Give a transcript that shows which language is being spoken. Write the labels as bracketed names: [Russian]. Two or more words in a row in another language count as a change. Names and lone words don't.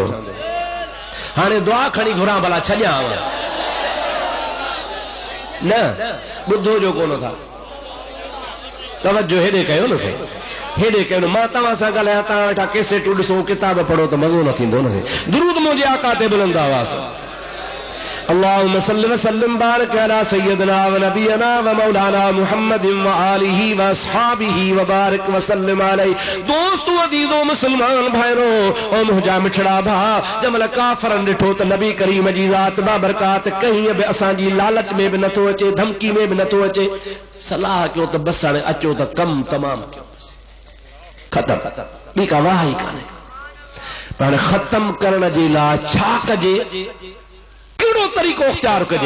[Sindhi] हाणे दुआ खणी घुरां भला छॾियां न, ॿुधो जो कोन था, तवज्जो हेॾे कयो न से, हेॾे कयो न। मां तव्हां सां ॻाल्हायां, तव्हां वेठा कैसेटूं ॾिसो, किताब पढ़ो त मज़ो न थींदो न से। दुरूद मुंहिंजे आका ते बुलंद आवाज़। [Arabic] اللهم صل وسلم بارك على سيدنا ونبينا ومولانا محمد وآله وأصحابه وبارك وسلم عليه. [Sindhi] दोस्तों अजीजों मुसलमान भाइरो ओ मुंहिंजा मिठड़ा भा, जमल काफ़रनि ॾिठो त नबी करीम जी ज़ात बाबरकात कहीं बि असांजी लालच में बि नथो अचे, धमकी में बि नथो अचे। सलाह कयो त बस हाणे अचो त कम तमाम कयो, खत्म, ॿी का वाह ई कान्हे। पर ख़त्म करण जे लाइ छा कजे, कहिड़ो तरीक़ो इख्तियार कजे।